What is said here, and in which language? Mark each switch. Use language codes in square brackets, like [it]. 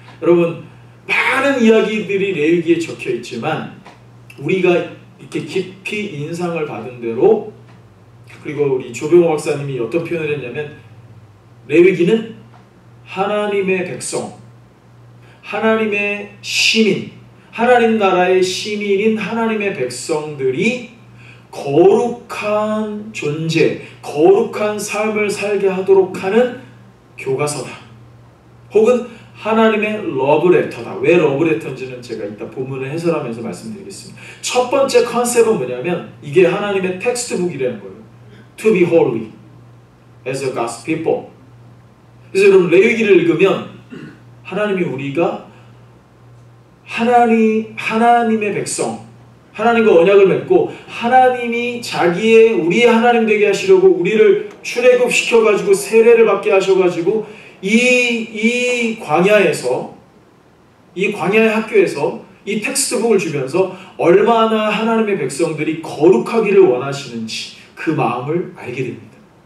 [ko] 여러분 많은 이야기들이 레위기에 적혀 있지만 우리가 이렇게 깊이 인상을 받은 대로 그리고 우리 조병호 박사님이 어떤 표현을 했냐면 레위기는 하나님의 백성, 하나님의 시민, 하나님 나라의 시민인 하나님의 백성들이 거룩한 존재, 거룩한 삶을 살게 하도록 하는 교과서다. 혹은 하나님의 러브레터다. 왜 러브레터인지는 제가 이따 본문을 해설하면서 말씀드리겠습니다. 첫 번째 컨셉은 뭐냐면 이게 하나님의 텍스트북이라는 거예요. [en] To be holy as a God's people. [ko] 그래서 여러분 레위기를 읽으면 하나님이 우리가 하나님의 백성, 하나님과 언약을 맺고 하나님이 우리의 하나님 되게 하시려고 우리를 출애굽시켜가지고 세례를 받게 하셔가지고 이 광야에서 이 광야의 학교에서 이 텍스트북을 주면서 얼마나 하나님의 백성들이 거룩하기를 원하시는지 그 마음을 알게 됩니다.